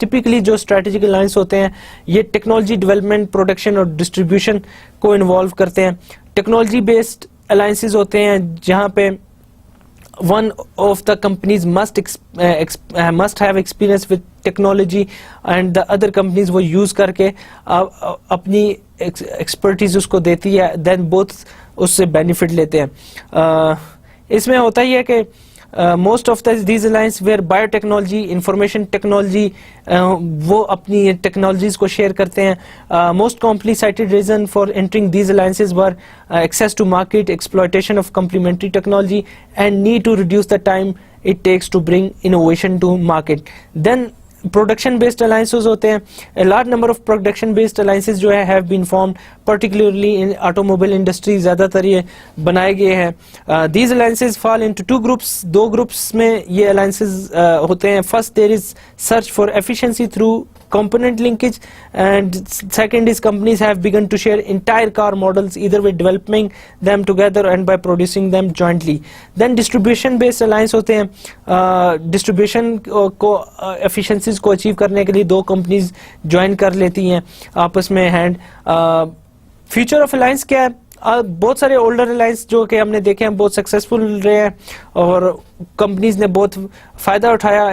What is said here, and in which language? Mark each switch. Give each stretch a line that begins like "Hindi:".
Urdu: typically جو strategic alliance ہوتے ہیں یہ ٹیکنالوجی ڈیولپمنٹ, پروڈکشن اور ڈسٹریبیوشن کو انوالو کرتے ہیں. ٹیکنالوجی بیسڈ alliances ہوتے ہیں جہاں پہ
English: one of the companies must have experience with technology and the other companies
Urdu: وہ use کر کے اپنی ایکسپرٹیز اس کو دیتی ہے, then both اس سے بینیفٹ لیتے ہیں. اس میں ہوتا ہی ہے کہ
English: most of these alliances where biotechnology, information technology
Urdu: وہ اپنی ٹیکنالوجیز کو شیئر کرتے ہیں.
English: most commonly cited reason for entering these alliances were access to market, exploitation of complementary technology and need to reduce the time it takes to bring innovation to market.
Urdu: Then production based alliances ہوتے ہیں.
English: a large number of production based alliances جو ہے have been formed particularly in automobile industry,
Urdu: زیادہ تر یہ بنائے گئے ہیں.
English: these alliances fall into 2 groups.
Urdu: 2 groups میں یہ alliances ہوتے ہیں.
English: first there is search for efficiency through component linkage and second is companies have begun to share entire car models either by developing them together and by producing them jointly.
Urdu: Then distribution based alliance ہوتے ہیں. distribution کو efficiencies کو achieve کرنے کے لیے 2 companies join کر لیتی ہیں آپس میں hand. future of alliance کیا ہے؟ بہت سارے اولڈر الائنس جو کہ ہم نے دیکھے ہیں بہت سکسیسفل رہے ہیں اور کمپنیز نے بہت فائدہ اٹھایا.